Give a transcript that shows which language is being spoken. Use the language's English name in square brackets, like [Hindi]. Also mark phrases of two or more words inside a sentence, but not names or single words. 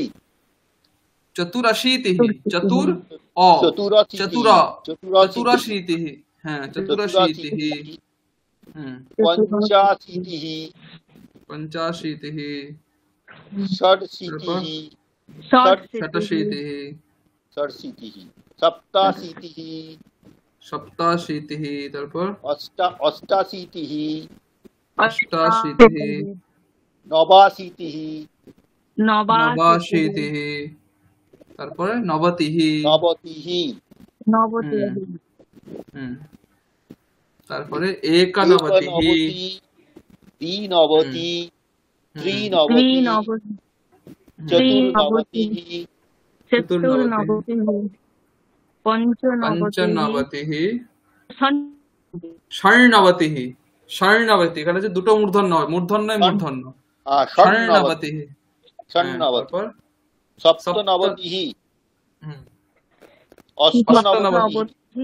[Sanskrit] চতুরাশীতিহি, চতুর অ, চতুরাশীতিহি, হ্যাঁ, চতুরাশীতিহি, পঞ্চাশীতিহি, পঞ্চাশীতিহি, ষড়শীতিহি, षटशीतिः षट्शीतिः सप्ताशीतिः सप्ताशीतिः তারপর अष्टाशीतिः अष्टाशीतिः नवाशीतिः नवाशीतिः তারপরে নবতিः नवतिः তারপরে একনবতিः द्विनवतिः त्रिनवतिः चतुर्नवतिः चतुर्नवतिः পঞ্চনবতিः ষণ্ণবতিः ষণ্ণবতিः [Bangla] এখানে যে দুটো মূর্ধন্য হয়, মূর্ধন্য মূর্ধন্য ষণ্ণবতিः [Sanskrit] ষণ্ণবতিः সপ্তনবতিः অষ্টনবতিः